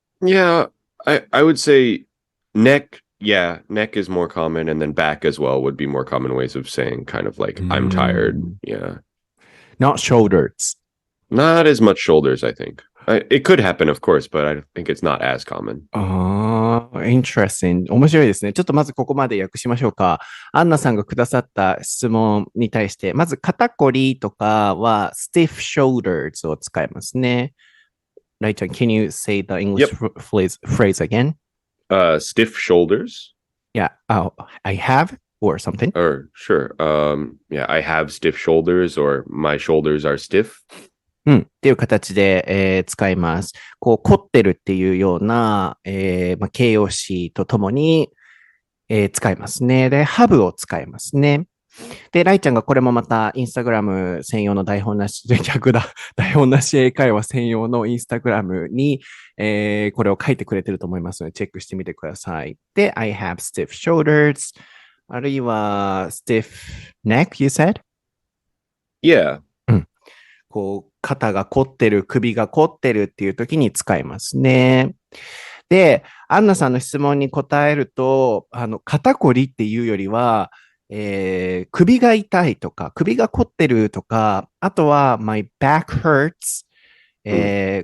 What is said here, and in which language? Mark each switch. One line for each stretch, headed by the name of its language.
English: Yeah, I would say neck. Yeah, neck is more common, and then back as well would be more common ways of saying kind of like I'm tired. Yeah. Not shoulders. Not as much shoulders, I think. It could happen, of course, but I think it's not as common. Interesting.
Japanese: 面白いですね。ちょっとまずここまで訳しましょうか。アンナさんがくださった質問に対して、まず肩こりとかは
English: stiff shoulders
Japanese: を使いますね。
English: ライちゃん、can you say the English phrase again? Stiff shoulders? Yeah. Oh, I have or something? Or sure. Yeah, I have stiff shoulders or my shoulders are stiff.
Japanese: っていう形で、使います。こう、凝ってるっていうような、形容詞とともに、使いますね。で、have を使いますね。で、ライちゃんがこれもまたインスタグラム専用の台本なし、逆だ。台本なし英会話専用のインスタグラムに、これを書いてくれてると思いますので、チェックしてみてください。
English: で、I have stiff shoulders.
Japanese: あるいは
English: stiff neck, you said? Yeah.
Japanese: こう、肩が凝ってる、首が凝ってるっていう時に使いますね。で、アンナさんの質問に答えると、肩こりっていうよりは、首が痛いとか、首が凝ってるとか、あとは、
English: my back hurts。